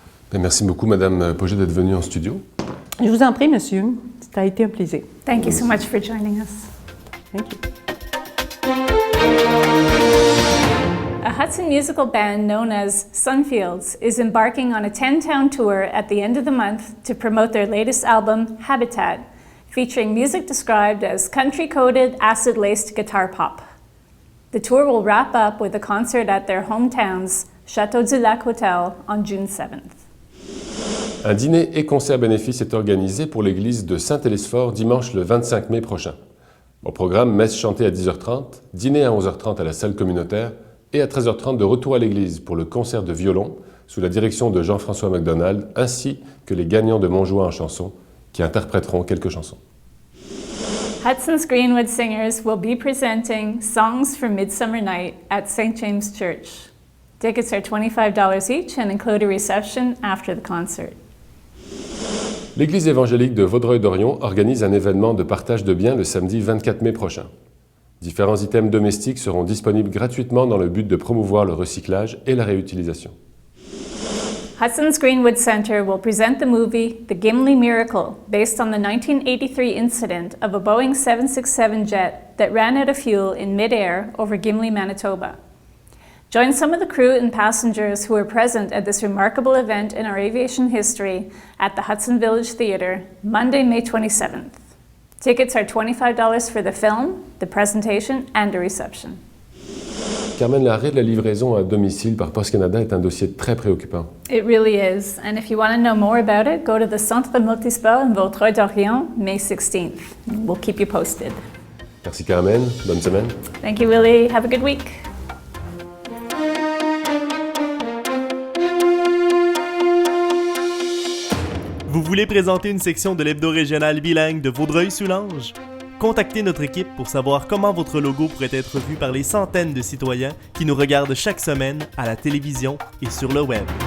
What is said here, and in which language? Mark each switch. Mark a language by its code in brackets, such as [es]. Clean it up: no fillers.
[fr] Bien, merci beaucoup, Madame Poget, d'être venue en studio. Je vous en prie, monsieur. Ça a été un plaisir. [en] Thank you so much for joining us. Thank you. Hudson musical band known as Sunfields is embarking on a 10-town tour at the end of the month to promote their latest album, Habitat, featuring music described as country-coded, acid-laced guitar pop. The tour will wrap up with a concert at their hometowns, Château du Lac Hotel, on June 7th. [fr] Un dîner et concert bénéfice est organisé pour l'église de Saint-Hélesphore dimanche le 25 mai prochain. Au programme, messe chantée à 10h30, dîner à 11h30 à la salle communautaire et à 13h30 de retour à l'église pour le concert de violon sous la direction de Jean-François McDonald ainsi que les gagnants de Montjoie en chanson qui interpréteront quelques chansons. [en] Hudson's Greenwood Singers will be presenting Songs for Midsummer Night at St. James Church. Tickets are $25 each and include a reception after the concert. [fr] L'Église évangélique de Vaudreuil-Dorion organise un événement de partage de biens le samedi 24 mai prochain. Différents items domestiques seront disponibles gratuitement dans le but de promouvoir le recyclage et la réutilisation. [en] Hudson's Greenwood Center will present the movie The Gimli Miracle, based on the 1983 incident of a Boeing 767 jet that ran out of fuel in mid-air over Gimli, Manitoba. Join some of the crew and passengers who were present at this remarkable event in our aviation history at the Hudson Village Theatre, Monday, May 27th. Tickets are $25 for the film, the presentation, and a reception. [fr] Carmen, l'arrêt de la livraison à domicile par Post Canada est un dossier très préoccupant. [en] It really is, and if you want to know more about it, go to the Centre Multisport in Vaudreuil-Dorion, May 16th. We'll keep you posted. [fr] Merci Carmen, bonne semaine. [en] Thank you, Willie. Have a good week. [fr] Vous voulez présenter une section de l'hebdo régional bilingue de Vaudreuil-Soulanges? Contactez notre équipe pour savoir comment votre logo pourrait être vu par les centaines de citoyens qui nous regardent chaque semaine à la télévision et sur le web.